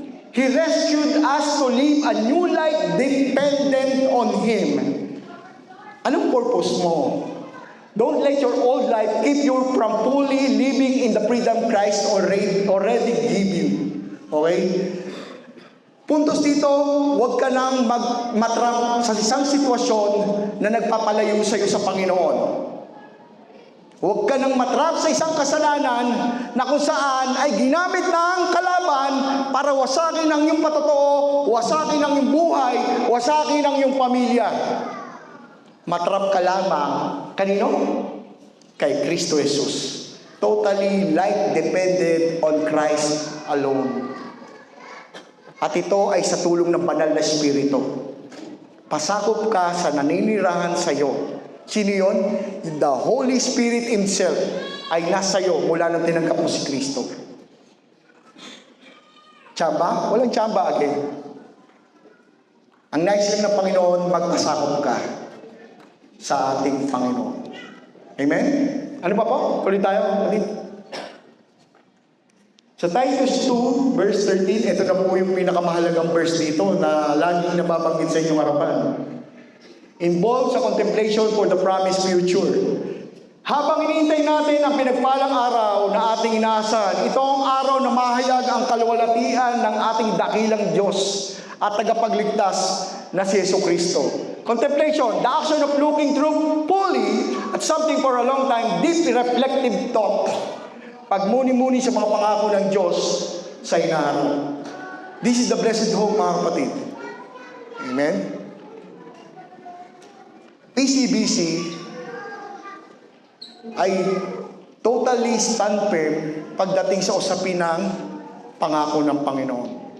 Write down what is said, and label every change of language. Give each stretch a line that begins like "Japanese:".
English: He rescued us to live a new life dependent on Him.
Filipino: Anong purpose mo?
English: Don't let your old life keep you from fully living in the freedom Christ already give you. Okay?
Filipino: Puntos dito, huwag ka nang matrap sa isang sitwasyon na nagpapalayo sa iyo sa Panginoon. Huwag ka nang matrap sa isang kasalanan na kung saan ay ginamit ng kalaban para wasakin ang iyong patotoo, wasakin ang iyong buhay, wasakin ang iyong pamilya. Matrap ka lamang, kanino? Kay Kristo Jesus.
English: Totally life-dependent on Christ alone.
Filipino: At ito ay sa tulong ng banal na Espiritu. Pasakop ka sa naninirahan sa iyo. Sino yun? The Holy Spirit Himself ay nasa iyo mula nang tinanggap mo si Kristo. Tsamba? Walang tsamba again. Ang nais lang ng Panginoon, magpasakop ka sa ating Panginoon. Amen? Ano pa po? Tuloy tayo. Sa Titus 2, verse 13, ito na po yung pinakamahalagang verse dito na laging nababanggit sa inyong harapan.
English: Involved sa contemplation for the promised future.
Filipino: Habang iniintay natin ang pinagpalang araw na ating inaasahan, ito ang araw na mahayag ang kaluwalhatian ng ating dakilang Diyos at tagapagligtas na si Jesucristo.
English: Contemplation, the action of looking through fully at something for a long time, deep reflective thought.
Filipino: Pagmuni-muni sa mga pangako ng Diyos sa inaharap.
English: This is the blessed hope,
Filipino: mga kapatid.
English: Amen?
Filipino: PCBC ay
English: totally stand firm
Filipino: pagdating sa usapin ng pangako ng Panginoon.